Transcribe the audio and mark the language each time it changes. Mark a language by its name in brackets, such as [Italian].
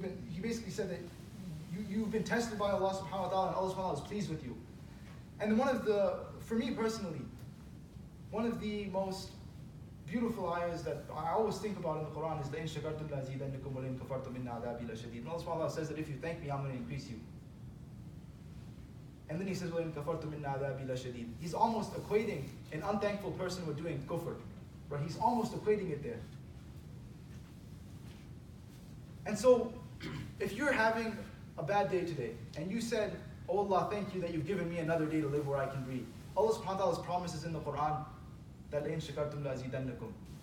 [English] He basically said that you've been tested by Allah subhanahu wa ta'ala, and Allah subhanahu wa ta'ala is pleased with you. And for me personally, one of the most beautiful ayahs that I always think about in the Quran is [Arabic] لَإِن شَكَرْتُمْ لَأَزِيدَنَّكُمْ وَلَئِن كَفَرْتُمْ إِنَّ عَذَابِي لَشَدِيدٌ. [English] And Allah subhanahu wa ta'ala says that if you thank me, I'm going to increase you. And then He says, [Arabic] وَلَئِن كَفَرْتُمْ إِنَّ عَذَابِي لَشَدِيدٌ. [English] He's almost equating an unthankful person with doing kufr. Right? He's almost equating it there. And so, if you're having a bad day today, and you said, oh Allah, thank you that you've given me another day to live where I can breathe. Allah subhanahu wa ta'ala's promises in the Quran, that [Arabic] لَإِن شَكَرْتُمْ لَأَزِيدَنَّكُمْ.